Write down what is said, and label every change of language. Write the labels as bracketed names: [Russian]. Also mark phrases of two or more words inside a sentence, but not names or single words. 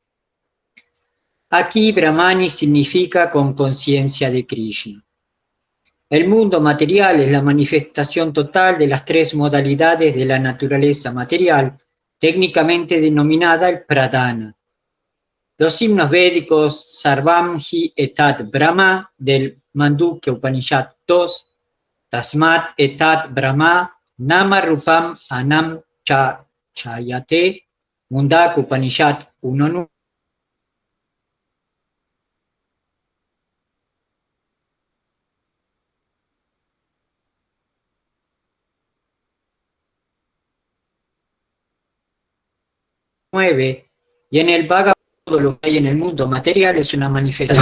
[Spanish] Aquí Brahmani significa con conciencia de Krishna. El mundo material es la manifestación total de las tres modalidades de la naturaleza material, técnicamente denominada el pradana. Los himnos védicos [Sanskrit] Sarvam Hi Etat Brahma del Mandukya Upanishad 2, Tasmat Etat Brahma Nama Rupam Anam Chayate, Mundaka Upanishad 1.9, [Spanish] y en el Bhagavad todo lo que hay en el mundo material es una manifestación.